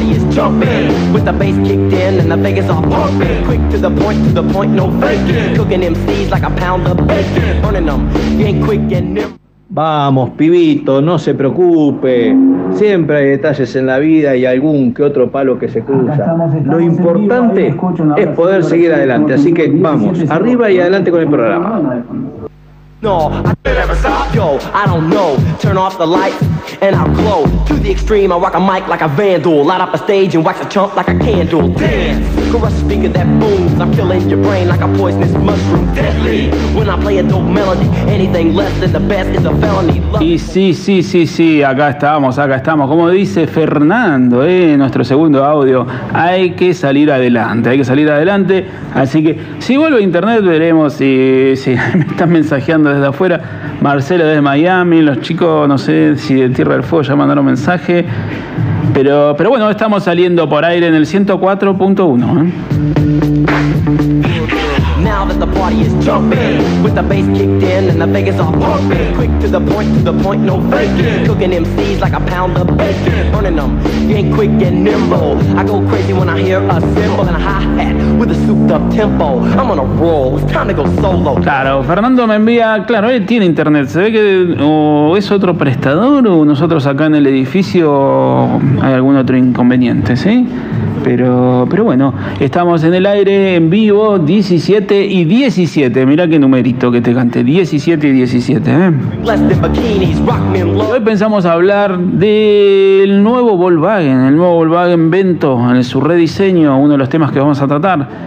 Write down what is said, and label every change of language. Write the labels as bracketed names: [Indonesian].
[English] Jumping with the bass kicked in and the Vegas all pumping. Quick to the point, no faking. Cooking MCs like a pound of bacon. Burning them, getting quick and nimble. [Spanish] Vamos, pibito, no se preocupe. Siempre hay detalles en la vida y algún que otro palo que se cruza. Estamos lo importante es poder seguir adelante. Así que vamos, arriba y adelante con el programa. [English] No, yo, I don't know. Turn off the lights and I'll glow. To the extreme, I rock a mic like a vandal. Light up a stage and wax a chump like a candle. Dance, crush a speaker that booms. I'm killing your brain like a poisonous mushroom. Deadly, when I play a dope melody. Anything less than the best is a felony. [Spanish] Y sí, acá estamos. Como dice Fernando, nuestro segundo audio. Hay que salir adelante. Así que, si vuelve a internet, veremos si me están mensajeando desde afuera. Marcelo desde Miami, los chicos, no sé si de Tierra del Fuego ya mandaron mensaje. Pero bueno, estamos saliendo por aire en el 104.1. [English] Now that the party is jumping, with the bass kicked in and the Vegas all pumping. Quick to the point, no faking. Cooking MCs like a pound of bacon. Burning them, getting quick and nimble. I go crazy when I hear a cymbal and a hi-hat with a souped up tempo. I'm on a roll, it's time to go solo. [Spanish] Claro, Fernando me envía, claro, él tiene internet. Se ve que es otro prestador o nosotros acá en el edificio hay algún otro inconveniente, ¿sí? Pero bueno, estamos en el aire en vivo, 17 y 17. Mirá qué numerito que te canté, 17 y 17. Hoy pensamos hablar del nuevo Volkswagen, el nuevo Volkswagen Vento, en su rediseño, uno de los temas que vamos a tratar.